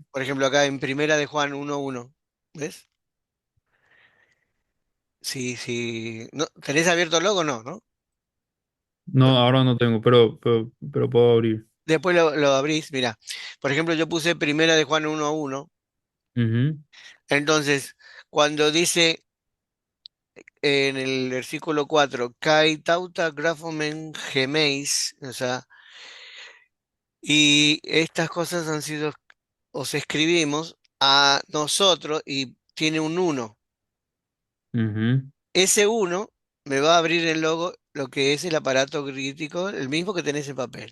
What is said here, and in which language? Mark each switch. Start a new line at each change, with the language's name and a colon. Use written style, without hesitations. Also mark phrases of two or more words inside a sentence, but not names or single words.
Spanish: por ejemplo acá en Primera de Juan 1:1, ¿ves? Si no, ¿tenés abierto el logo? No, ¿no? No, Bueno, ahora no tengo, pero puedo abrir. después lo abrís, mira. Por ejemplo, yo puse Primera de Juan 1:1. Ujú, Entonces, cuando dice en el versículo 4,
Greek: Καὶ ταῦτα γράφομεν ἡμεῖς,
Spanish: o sea, y estas cosas han sido, os escribimos a nosotros y tiene un uno. ujú, Ese uno me va a abrir el logo, lo que es el aparato crítico, el mismo que tenés en papel.